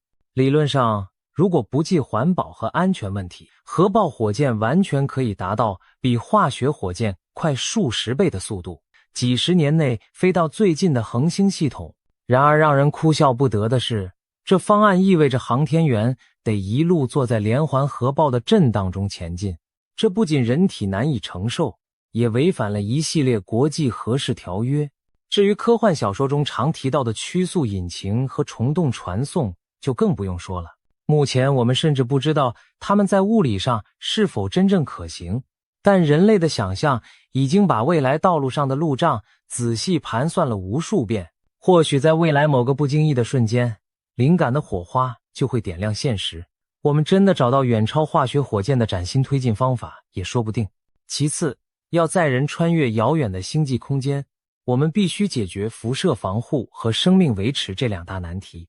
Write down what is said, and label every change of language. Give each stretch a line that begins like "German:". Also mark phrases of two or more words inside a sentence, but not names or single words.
Chinese: 理論上，如果不計環保和安全問題，核爆火箭完全可以達到比化學火箭快数十倍的速度，幾十年內飛到最近的恆星系統。然而讓人哭笑不得的是，這方案意味着航天員得一路坐在連環核爆的震盪中前進，這不僅人體難以承受，也違反了一系列國際核試條約。至於科幻小說中常提到的曲速引擎和蟲洞傳送，就更不用說了。目前我們甚至不知道它們在物理上是否真正可行，但人類的想象已經把未来道路上的路障仔細盤算了無數遍。或許在未來某個不經意的瞬間，靈感的火花就會點亮現實，我們真的找到遠超化學火箭的嶄新推進方法也說不定。其次，要载人穿越遙遠的星際空間，我們必須解決輻射防護和生命維持這兩大難題。